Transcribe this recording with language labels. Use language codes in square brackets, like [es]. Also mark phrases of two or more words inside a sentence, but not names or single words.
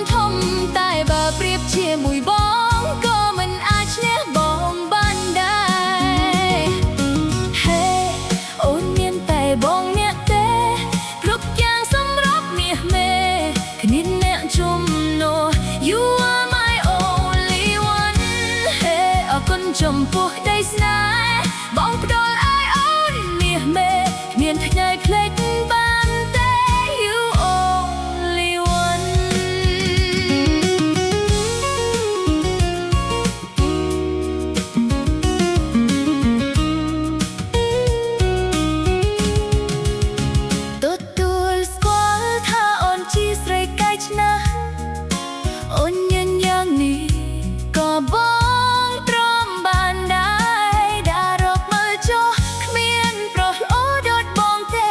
[km] ធំតែបើប្រៀបជាមួយបងក៏មិនអាចឈ្នះបងបានដែរហេអូនមានតែបងអ្នកទេគ្រប់យ៉ាងសម្រាប់មាសមេគ្មានអ្នកជំនួស [en] You are my only one [km] ហេអរគុណចំពោះក្តីស្នេហ៍បងផ្ដល់ឲ្យអូនមាសមេគ្មានថ្ងៃភ្លេចបានទេ [en] You only one [km] ទទួលស្គាល់ថាអូនជាស្រីកែច្នៃអូនញញយ៉ាងនេះក៏បងទ្រាំបានដែរដារកមើលចុះគ្មានប្រុសល្អដូចបងទេ